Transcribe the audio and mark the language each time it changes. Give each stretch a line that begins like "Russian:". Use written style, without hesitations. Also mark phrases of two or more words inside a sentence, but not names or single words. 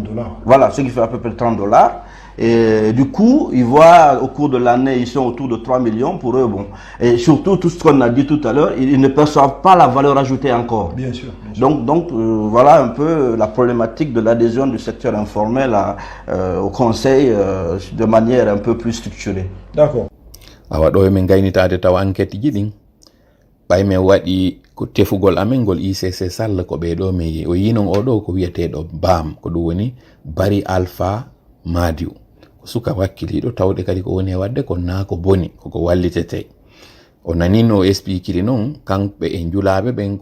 French: Voilà, ce qui fait à peu près 30 $. Et du coup, ils voient au cours de l'année, ils sont autour de 3 millions pour eux. Bon. Et surtout, tout ce qu'on a dit tout à l'heure, ils ne perçoivent pas la valeur ajoutée encore. Bien sûr. Bien sûr. Donc voilà un peu la problématique de l'adhésion du secteur informel au conseil de manière un peu plus structurée. D'accord.
Fula: Awa ɗo min gaynitade tawa enquête ji ɗin ɓay min waɗi ko tefugol amen ngol ICC Sarl ko ɓe ɗo mi o yinon o ɗo ko wiyeteɗo BAM ko ɗum woni Bari Alpha Madiw ko suka wakkiliɗo tawde kadi ko woni e wadde ko na ko boni koko wallitete o nani no expliquiri noon kamɓe e julaɓe ɓen